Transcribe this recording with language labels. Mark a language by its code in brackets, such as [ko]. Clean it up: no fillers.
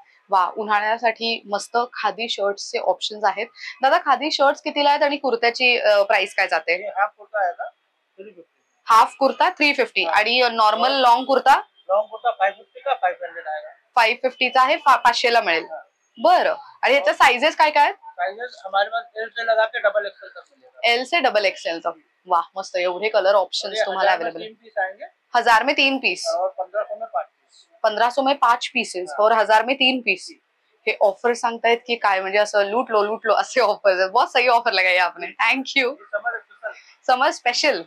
[mr] वा, उन्हाळ्यासाठी मस्त खादी शर्ट्सचे ऑप्शन्स आहेत. दादा, खादी शर्ट्स कितीला आहेत आणि कुर्त्याची प्राइस काय जाते? हाफ कुर्ता आहे का 350. हाफ कुर्ता 350 आणि normal long kurta? [hi] Long kurta 550 का 500 आएगा. [mr] 550 चा आहे, 500 ला मिळेल. बरं. आणि ह्याच्या साइजेस काय काय आहेत? [hi] साइजेस हमारे पास एल से लगा के डबल एक्सएल तक मिलेगा. एल से डबल एक्सएल तक. वाह, मस्त. [mr] एवढे कलर ऑप्शन्स तुम्हाला अवेलेबल आहे. [hi] 3 पीस आएंगे 1000 में 3 पीस और 1500 में 5 पीस. 1500 में 5 पीसेस और 1000 में 3 पीस. हे ऑफर सांगतायत की काय? [mr] म्हणजे असं लूट लो असे ऑफर्स आहेत. बहुत सही ऑफर लगाई आपने. थँक्यू. समर स्पेशल.